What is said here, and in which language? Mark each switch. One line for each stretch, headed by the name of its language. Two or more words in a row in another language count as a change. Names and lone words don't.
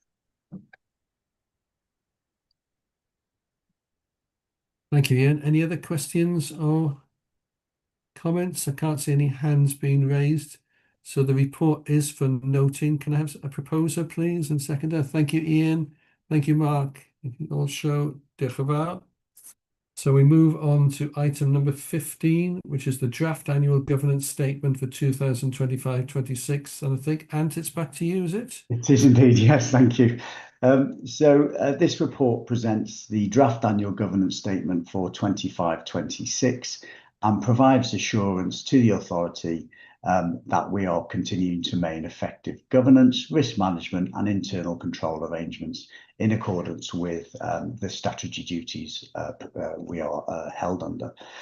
English: Thank you, Ian. Any other questions or comments? I can't see any hands being raised. So the report is for noting. Can I have a proposer, please, and seconder? Thank you, Ian. Thank you, Mark. You can all show
Welsh: diolch yn fawr.
English: So we move on to item number 15, which is the draft annual governance statement for 2025-26. And I think, Ant, it's back to you, is it? It is indeed, yes, thank you. This report presents the draft annual governance statement for 25-26 and provides assurance to the authority that we are continuing to maintain effective governance, risk management and internal control arrangements in accordance with the statutory duties we are held under.